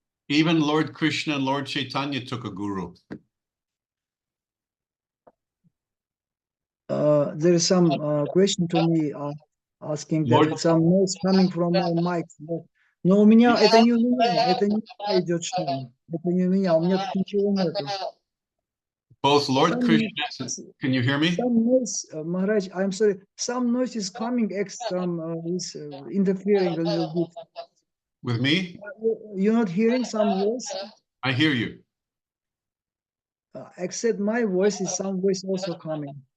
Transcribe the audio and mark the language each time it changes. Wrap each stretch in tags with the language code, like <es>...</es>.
<en>Even Lord Krishna and Lord Chaitanya took a guru. There is some question to me asking Lord- that some noise coming from my mic.</en> <ru>Но у меня это не у меня, это не у меня идет шум. Это не у меня, у меня тут ничего нету.</ru> <en>Both Lord Some- Krishna, can you hear me? Some noise, Maharaj, I'm sorry, some noise is coming is interfering a little bit. With me? You're not hearing some voice? I hear you. Except my voice is some voice also coming.</en>